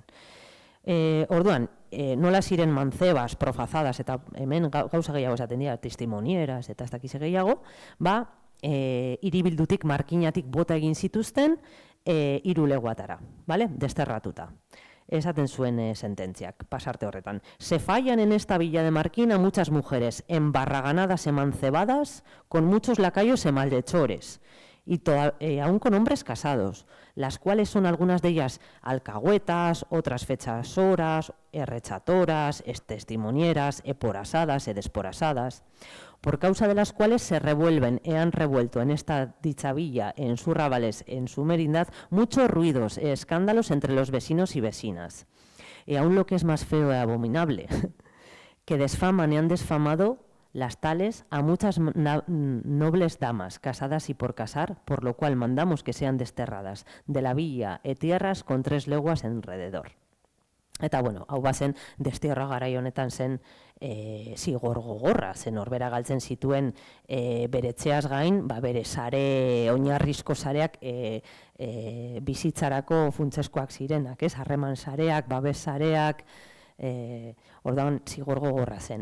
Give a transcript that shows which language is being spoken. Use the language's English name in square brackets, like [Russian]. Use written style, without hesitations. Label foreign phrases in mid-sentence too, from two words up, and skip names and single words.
[Basque] Orduan, nola ziren manzebas, profazadas, eta hemen gauza gehiago esaten dira, testimonieras eta ez dakize gehiago, hiribildutik, markinatik bota egin zituzten, 3 leguatara, desterratuta. Esaten zuen sententziak, pasarte horretan. [Spanish] Se fallan en esta villa de Marquina muchas mujeres embarraganadas, emancebadas, con muchos lacayos y malhechores, y aún con hombres casados, las cuales son algunas de ellas alcahuetas, otras fechasoras, errechatoras, testimonieras, eporasadas, desporasadas. por causa de las cuales se revuelven y han revuelto en esta dicha villa, en sus rabales, en su merindad, muchos ruidos e escándalos entre los vecinos y vecinas. Y aún lo que es más feo y abominable, que desfaman y han desfamado las tales a muchas nobles damas, casadas y por casar, por lo cual mandamos que sean desterradas de la villa e tierras con 3 leguas enrededor. [Basque] Eta, bueno, hau bazen, destierra garai honetan zen zigor gogorra, zen norbera galtzen zituen beretzeaz gain, bere sare, oinarrizko sareak bizitzarako funtseskoak zirenak, harreman sareak, babes sareak, orduan zigor gogorra zen.